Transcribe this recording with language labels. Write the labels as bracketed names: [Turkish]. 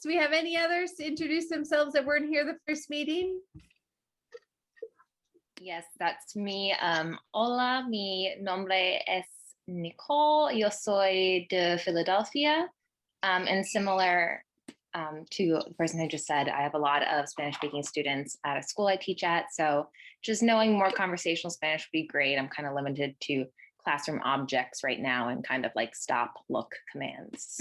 [English] Do we have any others to introduce themselves that weren't here the first meeting? Yes, that's me. [Spanish] Hola, mi nombre es Nicole. Yo soy de Philadelphia. [English] And similar to the person who just said, I have a lot of Spanish-speaking students at a school I teach at. So just knowing more conversational Spanish would be great. I'm kind of limited to classroom objects right now and kind of like stop, look commands.